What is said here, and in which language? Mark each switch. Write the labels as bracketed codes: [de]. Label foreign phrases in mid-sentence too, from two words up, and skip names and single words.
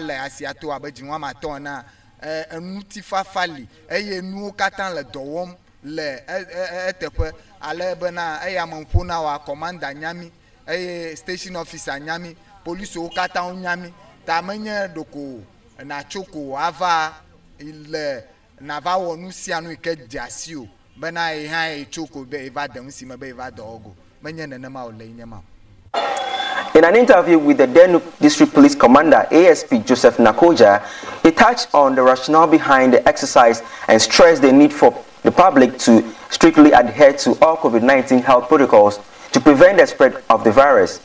[ee] le asia to abe dzi wɔme atɔ̃ na enutifafa li eye nuwo katã le dɔ wɔm le eteƒe ale bena eya me ƒo na wa commander nyami eye [en] station officer [ee] nyami policiwo katã wo nyami ta menye ɖoko natso ko ava le nava wɔ nu sia nu ke dze asi o bena ye hã etso ko be eva de ŋu si me be eva dɔ wɔgo menye nenema o le nye ma. [en] In an interview with the Denu District Police Commander, ASP Joseph Nakoja, he touched on the rationale behind the exercise and stressed the need for the public to strictly adhere to all COVID-19 health protocols to prevent the spread of the virus.